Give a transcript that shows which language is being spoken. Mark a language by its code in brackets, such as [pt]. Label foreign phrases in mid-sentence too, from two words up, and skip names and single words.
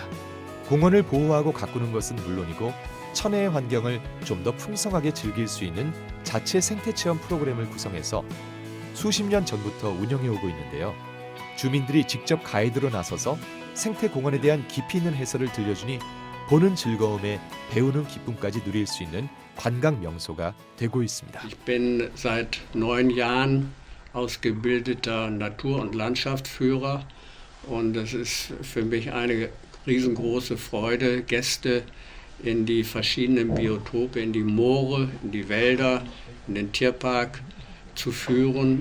[ko] 공원을 보호하고 가꾸는 것은 물론이고 천혜의 환경을 좀 더 풍성하게 즐길 수 있는 자체 생태체험 프로그램을 구성해서 수십 년 전부터 운영해오고 있는데요. 주민들이 직접 가이드로 나서서 생태공원에 대한 깊이 있는 해설을 들려주니 보는 즐거움에 배우는 기쁨까지 누릴 수 있는 관광 명소가 되고 있습니다. [de] Ich bin seit 9 Jahren ausgebildeter Natur- und Landschaftsführer und es ist für mich eine riesengroße Freude, Gäste in die verschiedenen Biotope, in die Moore, in die Wälder, in den Tierpark zu führen.